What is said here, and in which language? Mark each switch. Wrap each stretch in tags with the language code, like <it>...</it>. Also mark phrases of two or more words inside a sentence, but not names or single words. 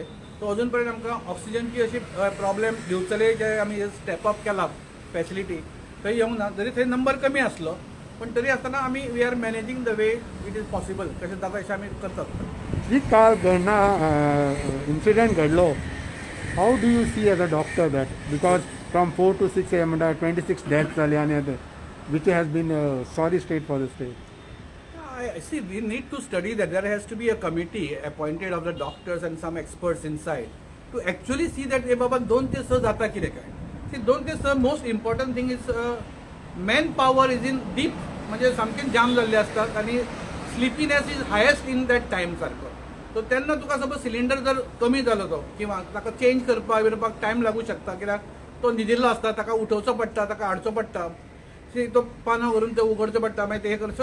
<kok>सो अजून पर्यंत आमकां ऑक्सिजनची अशी प्रॉब्लेम दिवचले जे आमी स्टेपअप केला फॅसिलिटी थंय येवंक ना. जरी थंय नंबर कमी आसलो पण तरी आसतना आमी</kok> <en>we are managing the way it is possible.</en> <kok>कशें जाता तशें आमी करतात. जी काल घडना इन्सिडेंट घडलो,</kok> <en>how do you see as a doctor that because from 4 to 6 AM 26 deaths</en> <kok>जाली आनी</kok> <en>which has been sorry state for the state. I see, we need to study that. There has to be a committee appointed of the doctors and some experts inside to actually see that baba 2</en> <kok>ते 6 जाता कितें काय.</kok> <en>See 2 ते 6 most important thing is man power is in deep,</en> <kok>म्हणजे सामकें जाम जाल्ले आसतात आनी</kok> <en>sleepiness is highest in that time सारको.</en> <kok>सो तेन्ना तुका</kok> <en>suppose cylinder</en> <kok>जर कमी जालो तो किंवा ताका चेंज करपाक टायम लागू शकता, कित्याक तो न्हिदिल्लो आसता, ताका उठोवचो पडटा, ताका हाडचो पडटा, तो पानां व्हरून ते उगडचो पडटा, मागीर ते हे करचो.</kok>